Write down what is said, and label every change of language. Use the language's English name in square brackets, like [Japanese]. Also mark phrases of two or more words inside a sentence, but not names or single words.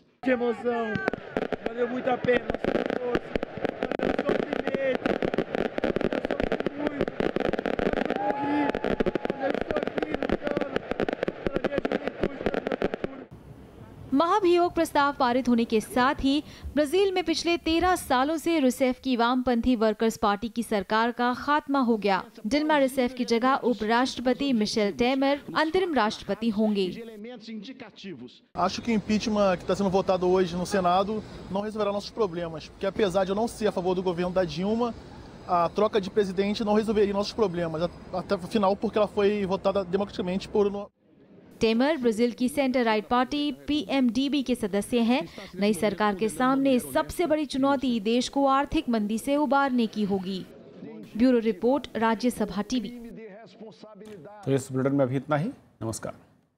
[Hindi] महाभियोग प्रस्ताव पारित होने के साथ ही ब्राजील में पिछले 13 सालों से रूसेफ की वामपंथी वर्कर्स पार्टी की सरकार का खात्मा हो गया। डिल्मा रूसेफ की जगह उपराष्ट्रपति मिशेल टेमर अंतरिम राष्ट्रपति होंगे। [Portuguese] Acho que o impeachment que está sendo votado hoje no Senado não resolverá nossos problemas, porque apesar de eu não ser a favor do governo da Dilma, a troca de presidente não resolveria nossos problemas, até o final, porque ela foi votada democraticamente por [Hindi] टेमर ब्राजील की [English] centre right party [Hindi] PMDB के सदस्य हैं। नई सरकार के सामने सबसे बड़ी चुनौती देश को आर्थिक मंदी से उबारने की होगी। [English] bureau report, [Hindi] राज्यसभा टीवी। तो इस बुलेटिन में अभी इतना ही। नमस्कार।